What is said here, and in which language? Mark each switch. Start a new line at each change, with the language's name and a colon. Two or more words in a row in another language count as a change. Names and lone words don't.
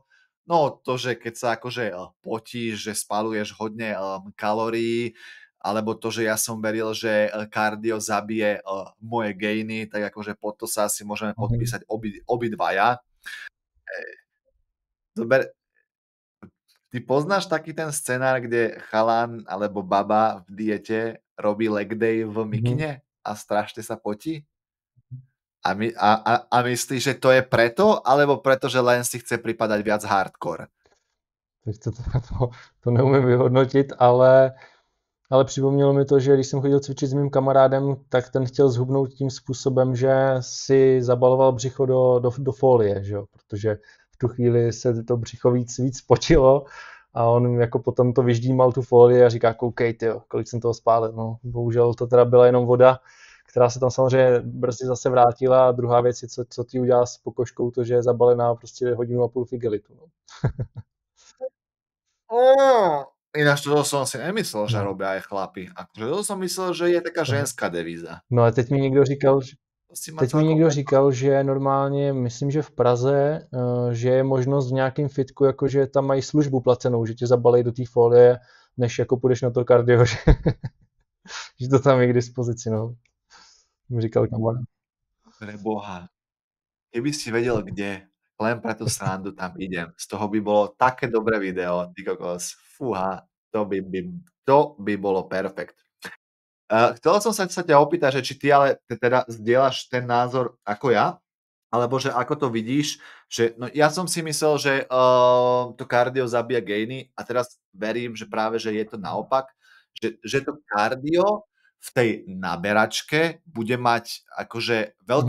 Slovak: No to, že keď sa akože potíš, že spaluješ hodne kalórií, alebo to, že ja som veril, že kardio zabije moje gejny, tak akože pod to sa asi môžeme podpísať obidvaja. Zober, ty poznáš taký ten scenár, kde chalan alebo baba v diete robí
English: leg day
Slovak: v Mhm. mikine a strašne sa potí? A myslíš, že to je preto, alebo preto, že len si chce pripadať viac hardcore?
Czech: Tak to neumím vyhodnotit, ale připomnělo mi to, že když jsem chodil cvičit s mým kamarádem, tak ten chtěl zhubnout tím způsobem, že si zabaloval břicho do folie, že jo? Protože v tu chvíli se to břicho víc potilo a on jako potom to vyždímal tu folii a říká, koukej tyjo, kolik jsem toho spálil. No, bohužel to teda byla jenom voda, která se tam samozřejmě brzy zase vrátila a druhá věc je, co ti udělá s pokožkou, to, že je zabalená prostě hodinu a půl v igelitu. No.
Slovak: Ináč toto som si nemyslel, že
Czech: No.
Slovak: robia aj chlapi. Akože toto som myslel, že je taká Aha. ženská devíza.
Czech: No a teď mi někdo říkal,
Slovak: To si ma celkom
Czech: že normálně, myslím, že v Praze, že je možnost v nějakém fitku, jakože tam mají službu placenou, že tě zabalej do té folie, než jako půjdeš na to kardio, že to tam je k dispozici, no. Mi říkal kamarád.
Slovak: preboha. Keby si vedel, kde, len pre tú srandu tam idem. Z toho by bolo také dobré video, ty kokos. Fúha, to by bolo perfekt. Chcel som sa ťa opýtať, že či ty ale teda zdieľaš ten názor ako ja, alebo že ako to vidíš, že no ja som si myslel, že to kardio zabíja gainy a teraz verím, že práve, že je to naopak, že to kardio v tej naberačke bude mať akože veľký